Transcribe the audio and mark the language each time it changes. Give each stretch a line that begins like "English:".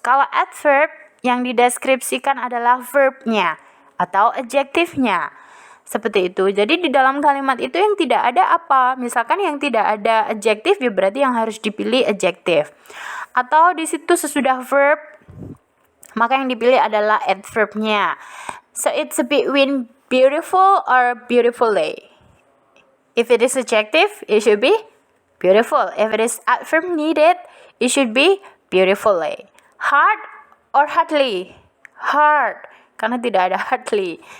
Indonesian: Kalau adverb, yang dideskripsikan adalah verbnya atau adjektifnya. Seperti itu. Jadi di dalam kalimat itu yang tidak ada apa? Misalkan yang tidak ada adjektif, ya berarti yang harus dipilih adjektif. Atau di situ sesudah verb, maka yang dipilih adalah adverbnya.
English: So it's between beautiful or beautifully. If it is adjective, it should be beautiful. If it is adverb needed, it should be beautifully. Hard or hardly?
Indonesian: Hard, karena tidak ada hardly.